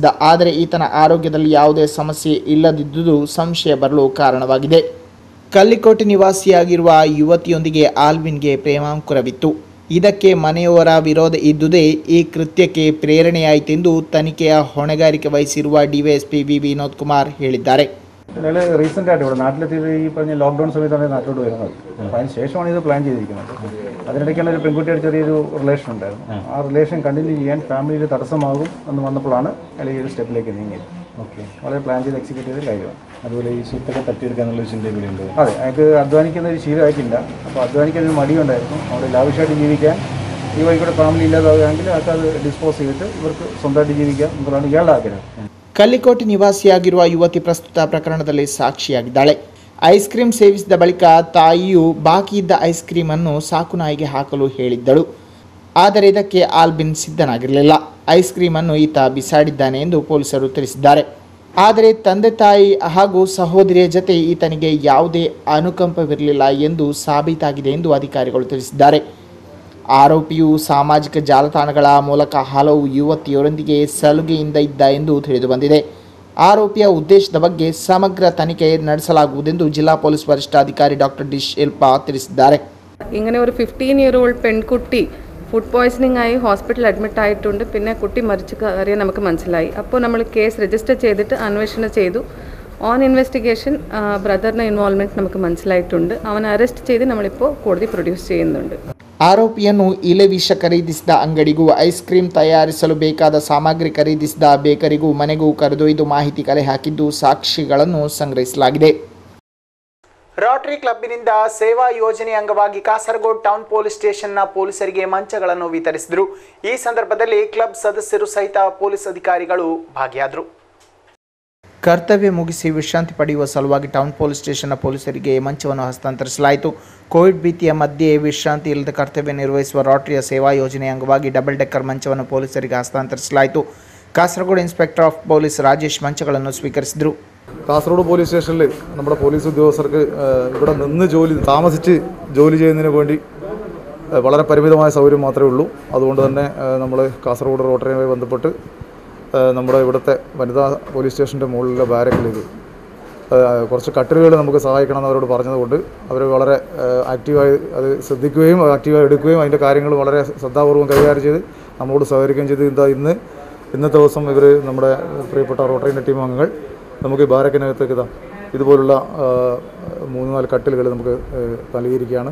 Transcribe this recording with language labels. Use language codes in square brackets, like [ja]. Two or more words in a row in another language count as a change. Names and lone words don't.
[kn] ಆದರೆ ಈತನ ಆರೋಗ್ಯದಲ್ಲಿ ಯಾವುದೇ ಸಮಸ್ಯೆ ಇಲ್ಲದಿದ್ದುದು ಸಂಶಯ ಬರಲು ಕಾರಣವಾಗಿದೆ. ಕಲ್ಲಿಕೋಟೆ ನಿವಾಸಿಯಾಗಿರುವ ಯುವತಿಯೊಂದಿಗೆ ಆಲ್ವಿನ್ಗೆ ಪ್ರೇಮಾಂಕುರವಿತ್ತು. ಇದಕ್ಕೆ ಮನೆಯವರ ವಿರೋಧ ಇದ್ದುದೇ ಈ ಕೃತ್ಯಕ್ಕೆ ಪ್ರೇರಣೆಯಾಯಿತೆಂದು ತನಿಖೆಯ ಹೊಣೆಗಾರಿಕೆ ವಹಿಸಿರುವ ಡಿವೈಎಸ್ಪಿ ವಿ ವಿನೋದ್ ಕುಮಾರ್ ಹೇಳಿದ್ದಾರೆ. [ml] റീസെൻ്റ് ആയിട്ട് ഇവിടെ നാട്ടിലെത്തിയത് ഈ പറഞ്ഞ ലോക്ക്ഡൗൺ സമയത്താണ് നാട്ടിലോട്ട് വരുന്നത്. അപ്പോൾ അതിന് ശേഷമാണ് ഇത് പ്ലാൻ ചെയ്തിരിക്കുന്നത്. അതിനിടയ്ക്കുള്ള ഒരു പെൺകുട്ടിയുടെ ചെറിയൊരു റിലേഷൻ ഉണ്ടായിരുന്നു. ആ റിലേഷൻ കണ്ടിന്യൂ ചെയ്യാൻ ഫാമിലിയിൽ തടസ്സമാകും എന്ന് വന്നപ്പോഴാണ് അയാൾ ഈ ഒരു സ്റ്റെപ്പിലേക്ക് നീങ്ങിയത്. ഓക്കെ, വളരെ പ്ലാൻ ചെയ്ത് എക്സിക്യൂട്ട് ചെയ്ത കാര്യമാണ്. അതുപോലെ ഈ സ്വത്തൊക്കെ തട്ടിയെടുക്കാനുള്ള ചിന്ത കൂടിയുണ്ട്. അതെ, അയാൾക്ക് അധ്വാനിക്കുന്ന ഒരു ശീലമായിട്ടില്ല. അപ്പോൾ അധ്വാനിക്കാൻ ഒരു മടിയുണ്ടായിരുന്നു. അവിടെ ലാവിഷായിട്ട് ജീവിക്കാൻ ഈ വഴിക്കൂടെ ഫാമിലി ഇല്ലാതാവുകയാണെങ്കിൽ അയാൾക്ക് അത് ഡിസ്പോസ് ചെയ്തിട്ട് ഇവർക്ക് സ്വന്തമായിട്ട് ജീവിക്കാം എന്നുള്ളതാണ് ഇയാളുടെ ആഗ്രഹം. [kn] ಕಲ್ಲಿಕೋಟೆ ನಿವಾಸಿಯಾಗಿರುವ ಯುವತಿ ಪ್ರಸ್ತುತ ಪ್ರಕರಣದಲ್ಲಿ ಸಾಕ್ಷಿಯಾಗಿದ್ದಾಳೆ. [en] ice cream [kn] ಸೇವಿಸಿದ ಬಳಿಕ ತಾಯಿಯು ಬಾಕಿ ಇದ್ದ [en] ice cream [kn] ಅನ್ನು ಸಾಕುನಾಯಿಗೆ ಹಾಕಲು ಹೇಳಿದ್ದಳು. ಆದರೆ ಇದಕ್ಕೆ ಆಲ್ಬಿನ್ ಸಿದ್ಧನಾಗಿರಲಿಲ್ಲ. [en] ice cream [kn] ಅನ್ನು ಈತ ಬಿಸಾಡಿದ್ದಾನೆ ಎಂದು ಪೊಲೀಸರು ತಿಳಿಸಿದ್ದಾರೆ. ಆದರೆ ತಂದೆ ತಾಯಿ ಹಾಗೂ ಸಹೋದರಿಯ ಜತೆ ಈತನಿಗೆ ಯಾವುದೇ ಅನುಕಂಪವಿರಲಿಲ್ಲ ಎಂದು ಸಾಬೀತಾಗಿದೆ ಎಂದು ಅಧಿಕಾರಿಗಳು ತಿಳಿಸಿದ್ದಾರೆ. ಆರೋಪಿಯು ಸಾಮಾಜಿಕ ಜಾಲತಾಣಗಳ ಮೂಲಕ ಹಲವು ಯುವತಿಯರೊಂದಿಗೆ ಸಲುಗೆಯಿಂದ ಇದ್ದ ಎಂದು ತಿಳಿದುಬಂದಿದೆ. ಆರೋಪಿಯ ಉದ್ದೇಶದ ಬಗ್ಗೆ ಸಮಗ್ರ ತನಿಖೆ ನಡೆಸಲಾಗುವುದೆಂದು ಜಿಲ್ಲಾ ಪೊಲೀಸ್ ವರಿಷ್ಠಾಧಿಕಾರಿ ಡಾಕ್ಟರ್ ಡಿ ಶಿಲ್ಪ ತಿಳಿಸಿದ್ದಾರೆ. [ml] ഇങ്ങനെ ഒരു [en] 15-year-old [ml] പെൺകുട്ടി ഫുഡ് പോയ്സണിംഗ് ആയി ഹോസ്പിറ്റലിൽ അഡ്മിറ്റ് ആയിട്ടുണ്ട്. പിന്നെ കുട്ടി മരിച്ച കാര്യം നമുക്ക് മനസ്സിലായി. അപ്പോൾ നമ്മൾ കേസ് രജിസ്റ്റർ ചെയ്തിട്ട് അന്വേഷണം ചെയ്തു. [en] on investigation [ml] ബ്രദറിൻ്റെ ഇൻവോൾവ്മെൻറ്റ് നമുക്ക് മനസ്സിലായിട്ടുണ്ട്. അവനെ അറസ്റ്റ് ചെയ്ത് നമ്മളിപ്പോൾ കോടതി പ്രൊഡ്യൂസ് ചെയ്യുന്നുണ്ട്. [kn] ಆರೋಪಿಯನ್ನು ಇಲೆ ವಿಷ ಖರೀದಿಸಿದ ಅಂಗಡಿಗೂ ಐಸ್ ಕ್ರೀಮ್ ತಯಾರಿಸಲು ಬೇಕಾದ ಸಾಮಗ್ರಿ ಖರೀದಿಸಿದ ಬೇಕರಿಗೂ ಮನೆಗೂ ಕರೆದೊಯ್ದು ಮಾಹಿತಿ ಕಲೆ ಹಾಕಿದ್ದು ಸಾಕ್ಷಿಗಳನ್ನು ಸಂಗ್ರಹಿಸಲಾಗಿದೆ. ರೋಟರಿ ಕ್ಲಬ್ಬಿನಿಂದ ಸೇವಾ ಯೋಜನೆ ಅಂಗವಾಗಿ ಕಾಸರಗೋಡು [en] town police station [kn] ಪೊಲೀಸರಿಗೆ ಮಂಚಗಳನ್ನು ವಿತರಿಸಿದರು. ಈ ಸಂದರ್ಭದಲ್ಲಿ ಕ್ಲಬ್ ಸದಸ್ಯರು ಸಹಿತ ಪೊಲೀಸ್ ಅಧಿಕಾರಿಗಳು ಭಾಗಿಯಾದರು. ಕರ್ತವ್ಯ ಮುಗಿಸಿ ವಿಶ್ರಾಂತಿ ಪಡೆಯುವ ಸಲುವಾಗಿ [en] town police station [kn] ಪೊಲೀಸರಿಗೆ ಮಂಚವನ್ನು ಹಸ್ತಾಂತರಿಸಲಾಯಿತು. ಕೋವಿಡ್ ಭೀತಿಯ ಮಧ್ಯೆ ವಿಶ್ರಾಂತಿ ಇಲ್ಲದ ಕರ್ತವ್ಯ ನಿರ್ವಹಿಸುವ ರೋಟರಿಯ ಸೇವಾ ಯೋಜನೆ ಅಂಗವಾಗಿ [en] double decker [kn] ಮಂಚವನ್ನು ಪೊಲೀಸರಿಗೆ ಹಸ್ತಾಂತರಿಸಲಾಯಿತು. കാസർഗോഡ് [en] Inspector of Police [kn] രാജേഷ് ಮಂಚಗಳನ್ನು ಸ್ವೀಕರಿಸಿದರು. [ml] കാസർഗോഡ് [en] police station [ml] നമ്മുടെ പോലീസ് ഉദ്യോഗസ്ഥർക്ക് ഇവിടെ നിന്ന് താമസിച്ച് ജോലി ചെയ്യുന്നതിന് വേണ്ടി വളരെ പരിമിതമായ സൗകര്യം മാത്രമേ ഉള്ളൂ. അതുകൊണ്ട് തന്നെ നമ്മൾ കാസർഗോഡ് റോട്ടറിയുമായി ബന്ധപ്പെട്ട് നമ്മുടെ ഇവിടുത്തെ വനിതാ പോലീസ് സ്റ്റേഷൻ്റെ മുകളിലെ ബാരക്കിലേക്ക് കുറച്ച് കട്ടിലുകൾ നമുക്ക് സഹായിക്കണമെന്ന് അവരോട് പറഞ്ഞതുകൊണ്ട് അവർ വളരെ ആക്റ്റീവായി അത് ശ്രദ്ധിക്കുകയും ആക്റ്റീവായി എടുക്കുകയും അതിൻ്റെ കാര്യങ്ങൾ വളരെ ശ്രദ്ധാപൂർവ്വം കൈകാര്യം ചെയ്ത് നമ്മളോട് സഹകരിക്കുകയും ചെയ്ത് ഇന്നത്തെ ദിവസം ഇവർ നമ്മുടെ പ്രിയപ്പെട്ട റോട്ടറിൻ്റെ ടീം അംഗങ്ങൾ നമുക്ക് ഈ ബാരക്കിനകത്തേക്ക് ഇതുപോലുള്ള 3-4 കട്ടിലുകൾ നമുക്ക് നൽകിയിരിക്കുകയാണ്.